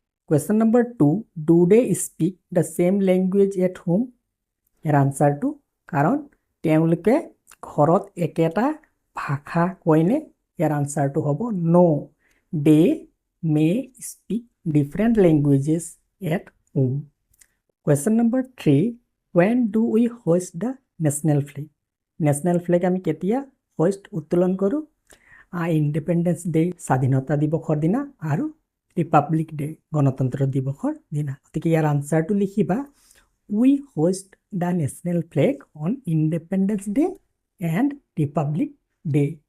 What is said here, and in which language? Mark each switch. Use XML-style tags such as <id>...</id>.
<en>Question number 2, do they speak the same language at home?</en> <as>ইয়াৰ আনসাৰটো কাৰণ তেওঁলোকে ঘৰত একেটা ভাষা কয়নে? ইয়াৰ আনসাৰটো হ'ব</as> <en>No, they may speak different languages at home.</en> <as>Question number 3,</as> <en>when do we hoist the national flag?</en> <as>National flag আমি কেতিয়া hoist উত্তোলন কৰোঁ? ইণ্ডিপেণ্ডেন্স ডে স্বাধীনতা দিৱসৰ দিনা আৰু ৰিপাব্লিক ডে গণতন্ত্ৰ দিৱসৰ দিনা। গতিকে ইয়াৰ আনসাৰটো লিখিবা</as> <en>We hoist the national flag on Independence Day and Republic Day.</en>